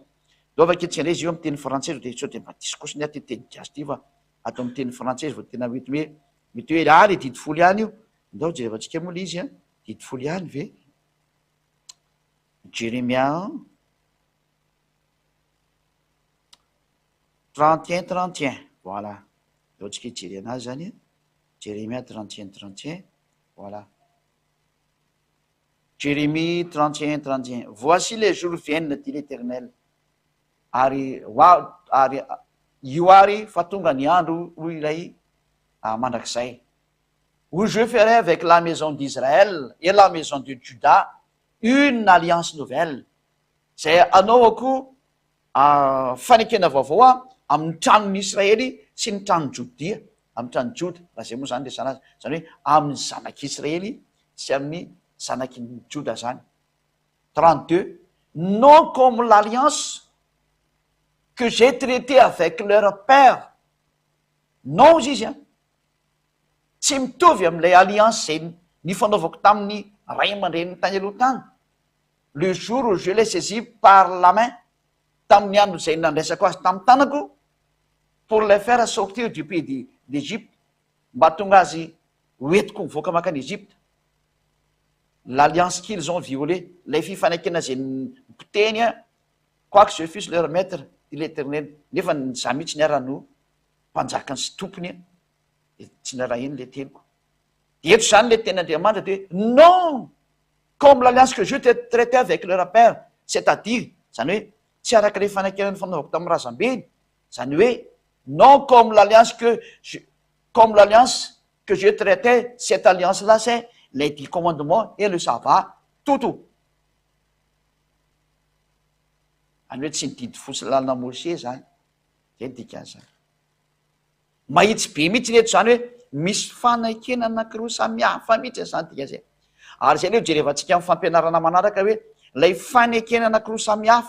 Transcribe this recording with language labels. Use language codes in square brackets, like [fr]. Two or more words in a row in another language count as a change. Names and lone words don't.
[mg] Dao vaketsika indray izy io amin'ny teny frantsay dia sao dia mba diso kosa ny aty teny gasy ty fa ato amin'ny teny frantsay vao tena mety hoe le didy folo ihany io. Ndao jerevantsika moa le izy didy folo ihany ve Jérémia 31:31 voilà. Dao antsika hijery anazy zany Jérémie 31:31 voilà. [fr] Jérémie 31:31 voici les jours viennent dit l'Éternel [mg] ary io ary fa tonga ny andro ho ilay mandrakizay [fr] où je ferai avec la maison d'Israël et la maison de Juda une alliance nouvelle. [mg] Zay anaovako fanekena vaovao amin'ny tranon'ny Israely sy ny tranon'ny Jodia, amin'ny tranon'ny Joda. Raha zay moa zany resana azy zany hoe amin'ny zanak'Israely sy amin'ny zanaky Joda zany. [fr] 32 non comme l'alliance que j'ai traité avec leur père. [mg] Non izy tsy mitovy amin'ilay alliance zay nifanaovako tamin'ny ray aman-dreniny tany aloha tany. [fr] Le jour où je l'ai saisi par la main, [mg] tamin'ny andro zay nandraisako azy tamin'ny tanako [fr] pour les faire sortir du pays d'Égypte, [mg] mba tonga azy hoentiko mivoaka makany Égypte. [fr] L'alliance qu'ils ont violée, [mg] lay fifanekena zay nipoteny [fr] quoique je fusse leur maître dit l'Éternel, [mg] nefa za mihitsy niara-no mpanjakany sy tompony tsy naraha iny le teniko. Dia eto zany le ten'Andriamanitra dia [fr] non comme l'alliance que je t'ai traité avec leur père, c'est-à-dire [mg] zany hoe tsy araka le fanekena fanaovako tamin'ny razambeny, zany hoe [fr] non comme l'alliance que je traitais, cette alliance là c'est les 10 commandements et le sabbat tout. [mg] Any hoe tsy nididy folo sy lalàna Mose zany zay dikan'izany. Mahitsy be mihitsy reto zany hoe misy fanekena anankiroa samihafa mihitsy zany dikan'izay. Ary zay le jerevantsika amin'ny fampianarana manaraka hoe lay fanekena anankiroa samihafa.